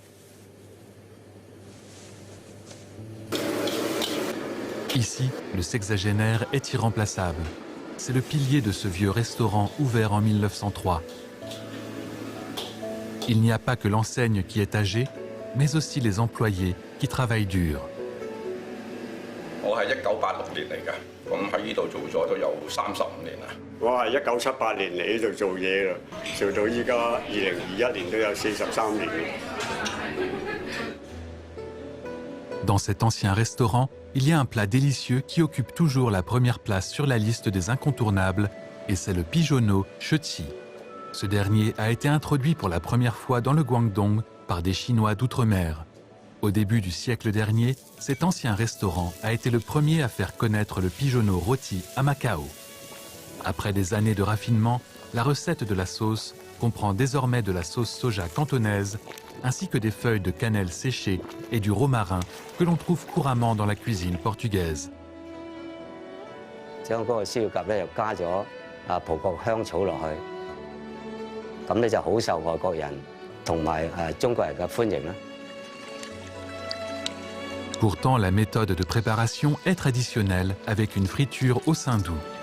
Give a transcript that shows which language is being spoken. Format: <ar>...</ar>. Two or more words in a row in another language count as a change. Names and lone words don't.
<fr>Ici, le sexagénaire est irremplaçable. C'est le pilier de ce vieux restaurant ouvert en 1903. Il n'y a pas que l'enseigne qui est âgée, mais aussi les employés qui travaillent dur.</fr> <yue>我係1986年嚟嘅，咁喺呢度做咗都有35年啦。我係1978年嚟呢度做嘢啦，做到依家2021年都有43年。</yue> <fr>Dans cet ancien restaurant, il y a un plat délicieux qui occupe toujours la première place sur la liste des incontournables, et c'est le pigeonneau Sheqi. Ce dernier a été introduit pour la première fois dans le Guangdong par des Chinois d'outre-mer. Au début du siècle dernier, cet ancien restaurant a été le premier à faire connaître le pigeonneau rôti à Macao. Après des années de raffinement, la recette de la sauce comprend désormais de la sauce soja cantonaise, ainsi que des feuilles de cannelle séchées et du romarin que l'on trouve couramment dans la cuisine portugaise.</fr> <yue>將嗰個燒鴿咧又加咗葡國香草落去，咁咧就好受外國人同埋中國人嘅歡迎啦。</yue> <fr>Pourtant, la méthode de préparation est traditionnelle avec une friture au sein doux.</fr>